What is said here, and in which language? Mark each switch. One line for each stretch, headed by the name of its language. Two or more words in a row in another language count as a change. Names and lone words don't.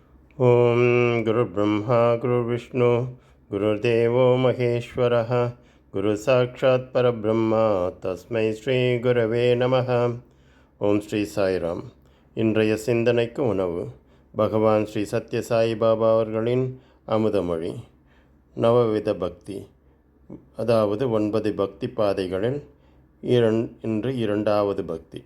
Sanskrit: ओम गुरुर्ब्रह्मा गुरुर्विष्णु गुरुर्देवो महेश्वरः गुरु साक्षात् परब्रह्म तस्मै श्री गुरवे नमः.
Tamil: ஓம் ஸ்ரீ சாய்ராம். இன்றைய சிந்தனைக்கு உணவு பகவான் ஸ்ரீ சத்ய சாய் பாபா அவர்களின் அமுதமொழி. நவவித பக்தி, அதாவது 9 பக்தி பாதைகளில் இன்று இரண்டாவது பக்தி.